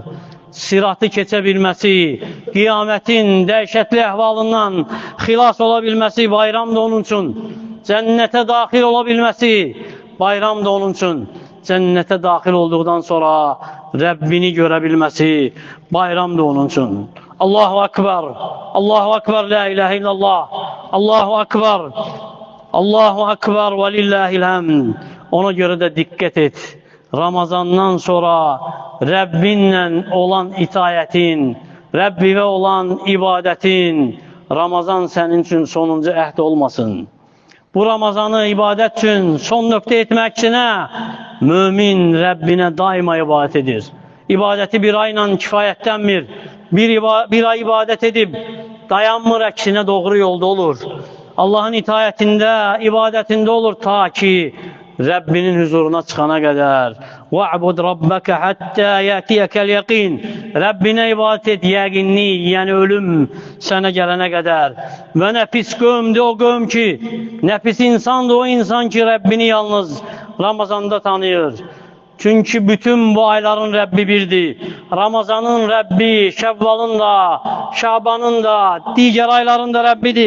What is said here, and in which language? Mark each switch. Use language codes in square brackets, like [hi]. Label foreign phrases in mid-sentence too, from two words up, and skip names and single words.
[az] Siratı keçə bilməsi, qiyamətin dəhşətli əhvalından xilas ola bilməsi bayramdır onun üçün. Cənnətə daxil ola bilməsi bayramdır onun üçün. Cənnətə daxil olduqdan sonra Rəbbini görə bilməsi bayramdır onun üçün. [ar] الله أكبر الله أكبر لا إله إلا الله الله أكبر الله أكبر ولله الحمد. [az] Ona görə də diqqət et. Ramazandan sonra Rəbbinlə olan itayətin, Rəbbivə olan ibadətin, Ramazan sənin üçün sonuncu əhd olmasın. Bu Ramazanı ibadət üçün son nöqtə etməkçinə mümin Rəbbinə daima ibadət edir. İbadəti bir ayla kifayətlənmir. Bir ay ibadət edib dayanmır, əksinə doğru yolda olur. Allahın itayətində, ibadətində olur ta ki Rəbbinin huzuruna çıxana qədər. [ar] وَعْبُدْ رَبَّكَ حَتَّى يَأْتِيَكَ الْيَقِينَ. [az] Rəbbinə ibadət et, yəqinlik, yəni ölüm sənə gələnə qədər. Və nə pis qövmdür o qövm ki, nə pis insandır o insan ki, Rəbbini yalnız Ramazanda tanıyır. Çünki bütün bu ayların Rəbbi birdir. Ramazanın Rəbbi, Şəvvalın da, Şabanın da, digər ayların da Rəbbidir.